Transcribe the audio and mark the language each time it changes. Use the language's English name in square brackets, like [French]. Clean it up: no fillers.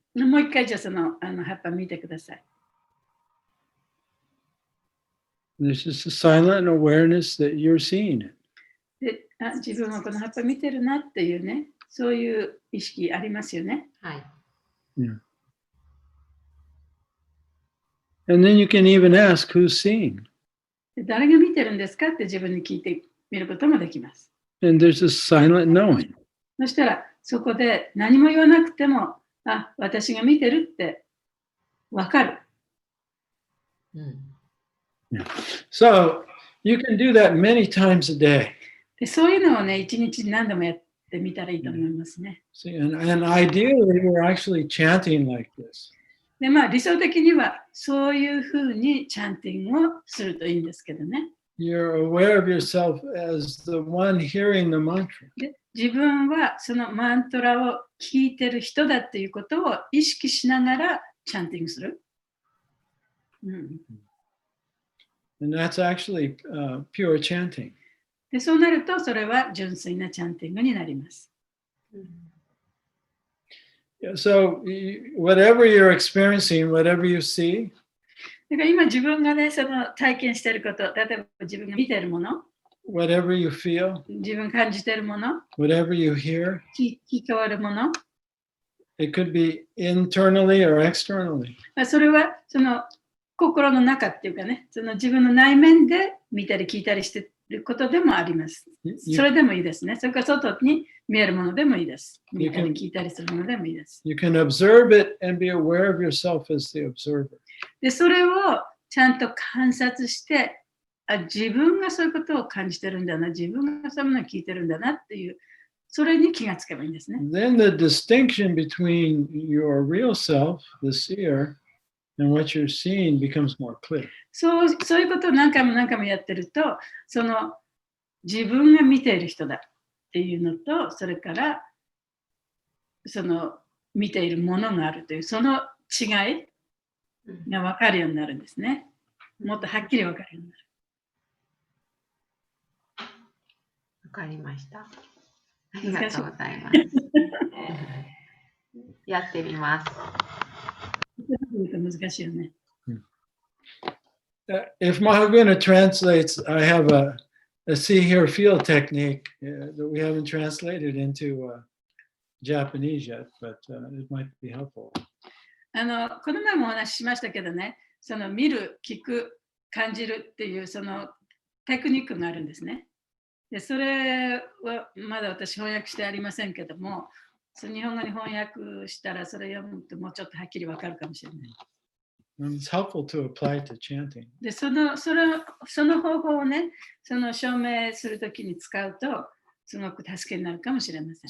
[Japanese] もう一回じゃあその葉っぱ見てください。 [English] There's just a silent awareness that you're seeing it. [Japanese] で自分はこの葉っぱ見てるなっていうね、そういう意識ありますよね。はい。 [English] Yeah. And then you can even ask who's seeing. [Japanese] で誰が見てるんですかって自分に聞いてみることもできます。 [English] And there's a silent knowing. [Japanese] そしたらそこで何も言わなくても、私が見てるってわかる。 [English] Yeah. So you can do that many times a day. [Japanese] でそういうのをね、一日に何度もやってみたらいいと思いますね。 [English] See, and ideally, we're actually chanting like this. [Japanese] で、理想的にはそういうふうにチャンティングをするといいんですけどね。 [English] You're aware of yourself as the one hearing the mantra. [Japanese] で自分はそのマントラを聞いてる人だっていうことを意識しながらチャンティングする。 [English] And that's actually pure chanting. [Japanese] でそうなると、それは純粋なチャンティングになります。 [English] So whatever you're experiencing, whatever you see, [Japanese] だから今自分がね、その体験していること、例えば自分が見ているもの、 [English] whatever you feel, [Japanese] 自分が感じているもの、 [English] whatever you hear, [Japanese] 聞こえるもの、 [English] it could be internally or externally. [Japanese] それはその心の中っていうかね、その自分の内面で見たり聞いたりしていることでもあります。それでもいいですね。それから外に見えるものでもいいです。見たり聞いたりするものでもいいです。 [English] You can observe it and be aware of yourself as the observer. [Japanese] で、それをちゃんと観察して、自分がそういうことを感じてるんだな、自分がそういうものを聞いてるんだなっていう、それに気がつけばいいんですね。 [English] Then the distinction between your real self, the seer, and what you're seeing becomes more clear. [Japanese] そういうことを何回もやってると、その自分が見ている人だっていうのと、それからその見ているものがあるという、その違いが分かるようになるんですね。もっとはっきり分かるようになる。わかりました。ありがとうございます。やってみます。難しいよね。 [English] If Mahaguna translates, I have a see, hear, feel technique that we haven't translated into Japanese yet, but it might be helpful. [Japanese] この前もお話ししましたけどね、その見る、聞く、感じるっていうそのテクニックがあるんですね。でそれはまだ私翻訳してありませんけども、日本語に翻訳したらそれ読むともうちょっとはっきりわかるかもしれない。 [English] It's helpful to apply to chanting. [Japanese] でその方法をね、その証明するときに使うと、すごく助けになるかもしれません。